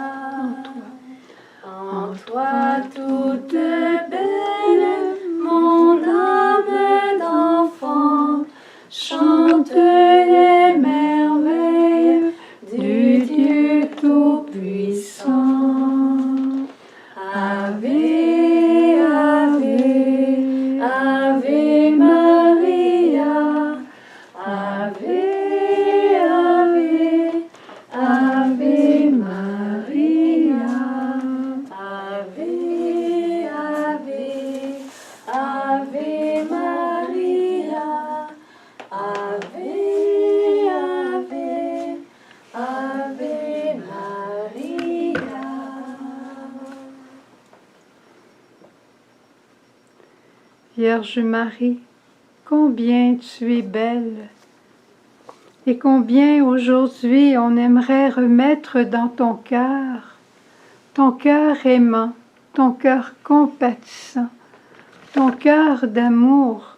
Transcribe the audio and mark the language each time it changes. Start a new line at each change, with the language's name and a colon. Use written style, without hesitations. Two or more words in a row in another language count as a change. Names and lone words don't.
French: En toi toute belle, mon âme d'enfant chante les merveilles du Dieu Tout-Puissant.
Latin: Ave, Ave, Ave Maria, Ave, Ave, Ave Maria, Ave, Ave, Ave Maria, Ave, Ave, Ave Maria.
French: Vierge Marie, combien tu es belle et combien aujourd'hui on aimerait remettre dans ton cœur aimant, ton cœur compatissant, ton cœur d'amour.